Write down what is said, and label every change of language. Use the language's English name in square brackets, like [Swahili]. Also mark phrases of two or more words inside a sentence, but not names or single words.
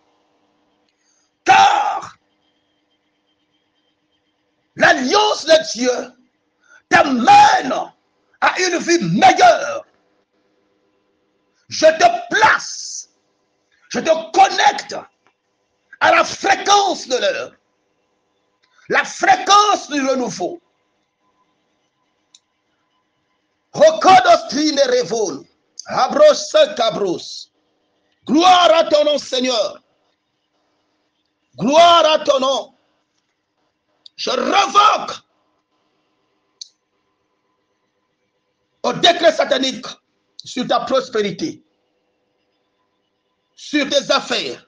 [French] Car l'alliance de Dieu t'amène à une vie meilleure. Je te place, je te connecte à la fréquence de l'heure, la fréquence du renouveau. Rokodostrine revol, abros cabros. Gloire à ton nom, Seigneur. Gloire à ton nom. Je revoque au décret satanique sur ta prospérité, sur tes affaires.